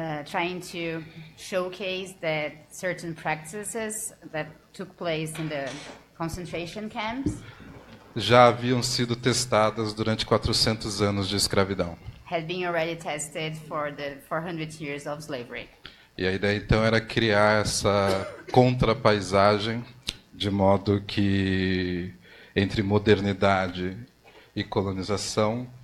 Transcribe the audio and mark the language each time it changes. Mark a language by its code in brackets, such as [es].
[en] Trying to showcase that certain practices that took place in the concentration camps [pt] já haviam sido testadas durante 400 anos de escravidão. [en] had been already tested for the 400 years of slavery. [pt] E a ideia então era criar essa contrapaisagem de modo que entre modernidade e colonização